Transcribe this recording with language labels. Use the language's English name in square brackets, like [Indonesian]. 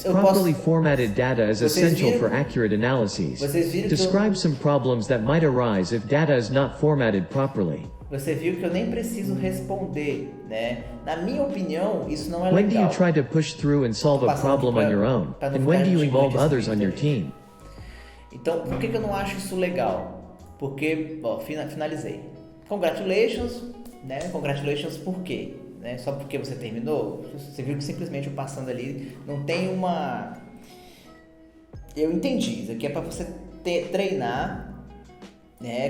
[English] Properly formatted data is essential for accurate analyses. Describe some problems that might arise if data is not formatted properly. [Portuguese] Você viu que eu nem preciso responder, né? Na minha opinião, isso não é [English] legal. When do you [Portuguese] legal. [English] try to push through and solve a problem on your own? And when do you involve others on your team? [Portuguese] Então, por que eu não acho isso legal? Porque, finalizei. Congratulations, né? Congratulations por quê? Né? Só porque você terminou? Você viu que simplesmente eu passando ali não tem uma... Eu entendi, isso aqui é para você treinar, né?